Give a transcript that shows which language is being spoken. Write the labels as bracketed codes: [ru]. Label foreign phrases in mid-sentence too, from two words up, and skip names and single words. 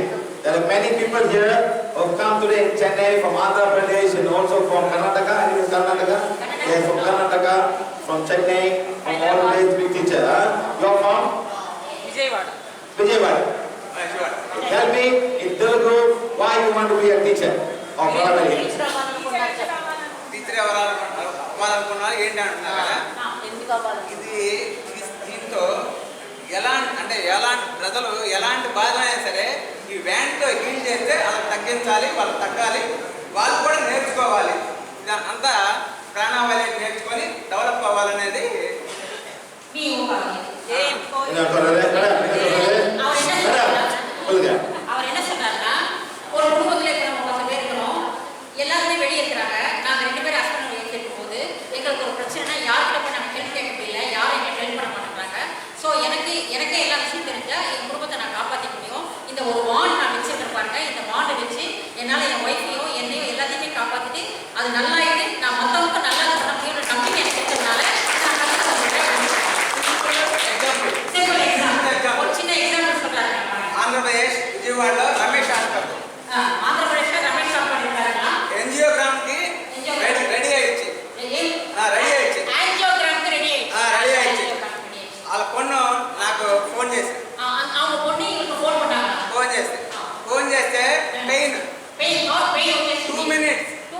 [en] There are many people here who have come today in Chennai, from Andhra Pradesh, and also from Karnataka. Are you in Karnataka? Yes, from Karnataka, from Chennai, from all places to be teacher. You are from? Vijayawada. Tell me in Telugu why you want to be a teacher of Pranavali Devi. [te] అవ్వాలనుకున్నారు ఏంటి అంటున్నారు కదా, ఇది దీంతో ఎలాంటి ప్రజలు ఎలాంటి బాధలైనా సరే ఈ వ్యాన్తో హీల్ చేస్తే అలా తగ్గించాలి, వాళ్ళు తగ్గాలి, వాళ్ళు కూడా నేర్చుకోవాలి, అంతా ప్రాణావళి నేర్చుకొని డెవలప్ అవ్వాలనేది [ta] எல்லாருமே வெளியே இருக்கிறாங்க. நாங்கள் 2 பேரும் [en] husband wife [ta] இருக்கும்போது எங்களுக்கு ஒரு பிரச்சனைனா யார்கிட்ட போய் நம்ம ஹெல்ப் கேட்க முடியல, யாரும் எங்களுக்கு ஹெல்ப் பண்ண மாட்டேங்கிறாங்க. ஸோ எனக்கே எல்லா விஷயம் தெரிஞ்சால் என் குடும்பத்தை நான் காப்பாற்றிக்க முடியும். இந்த ஒரு வாண்ட் நான் வச்சுருக்கேன் பாருங்க, இந்த வாண்டை வச்சு என்னால் என் ஒய்ஃபையும் என்னையும் எல்லாத்தையுமே காப்பாற்றிட்டு அது நல்லாயிட்டு நான் மற்றவங்க நல்லா பண்ண முடியும்னு நம்பிக்கை எனக்கு இருக்கிறதுனால ஒரு சின்ன எக்ஸாம்பிள் சொல்கிறாங்க. [te] ఆంధ్రప్రదేశ్ విజయవాడలో రమేష్ హాస్పిటల్, ఆంధ్రప్రదేశ్లో రమేష్ హాస్పిటల్ இருக்காருன்னா యాంజియోగ్రామ్కి రెడీ అయ్యి వాళ్ళ పొన్ను నాకు ఫోన్ చేసి ఫోన్ చేస్తే పెయిన్ 2 minutes